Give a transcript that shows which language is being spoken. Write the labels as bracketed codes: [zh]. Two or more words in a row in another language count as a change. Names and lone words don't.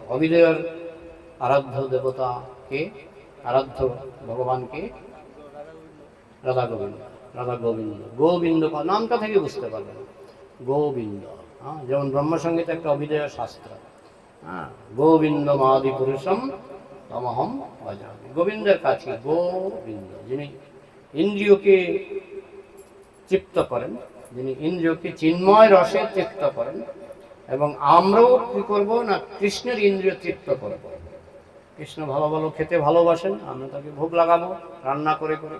[bn] অভিধেয়ের আরাধ্য দেবতা কে? আরাধ্য ভগবানকে রাধা গোবিন্দ। রাধা গোবিন্দ, গোবিন্দ নামটা থেকে বুঝতে পারবেন, গোবিন্দ। হ্যাঁ, যেমন ব্রহ্মসংগীত একটা অভিধেয় শাস্ত্র। হ্যাঁ, [sa] গোবিন্দ মাদি পুরুষম তমহম ভজামি। [bn] গোবিন্দের কাছে গোবিন্দ, যিনি ইন্দ্রিয়কে তৃপ্ত করেন, যিনি ইন্দ্রিয়কে চিন্ময় রসে তৃপ্ত করেন। এবং আমরাও কি করবো না, কৃষ্ণের ইন্দ্রিয় তৃপ্ত করব। কৃষ্ণ ভালো ভালো খেতে ভালোবাসেন, আমরা তাকে ভোগ লাগাবো রান্না করে করে।